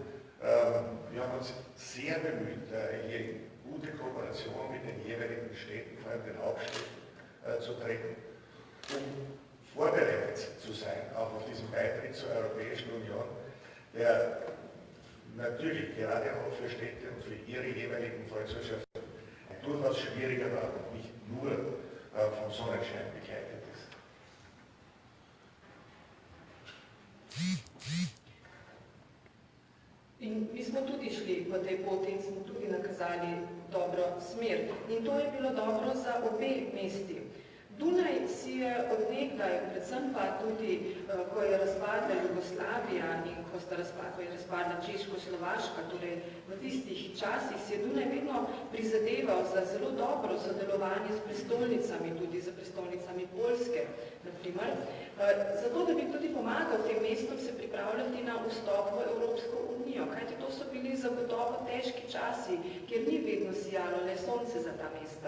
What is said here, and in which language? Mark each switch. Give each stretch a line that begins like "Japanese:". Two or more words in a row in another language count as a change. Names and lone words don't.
German: Wir haben uns sehr bemüht, hier in gute Kooperation mit den jeweiligen Städten, vor allem den Hauptstädten, zu treten, um vorbereitet zu sein, auch auf diesen Beitritt zur Europäischen Union, der natürlich gerade auch für Städte und für ihre jeweiligen Volkswirtschaften durchaus schwieriger war und nicht nur vom Sonnenschein begleitet ist.
Slovenian: In mi smo tudi šli po tej poti in smo tudi nakazali dobro smer. In to je bilo dobro za obe mesti. Dunaj si je od nekdaj, predvsem pa tudi, ko je razpadla Jugoslavija in ko je razpadla Češko-Slovaška, torej v tistih časih si je Dunaj vedno prizadeval za zelo dobro sodelovanje s prestolnicami, tudi za prestolnicami Poljske, naprimer, zato da bi tudi pomagal tem mestom se pripravljati na vstop v Evropsko unijo, kajti to so bili zagotovo težki časi, kjer ni vedno sijalo le sonce za ta mesta.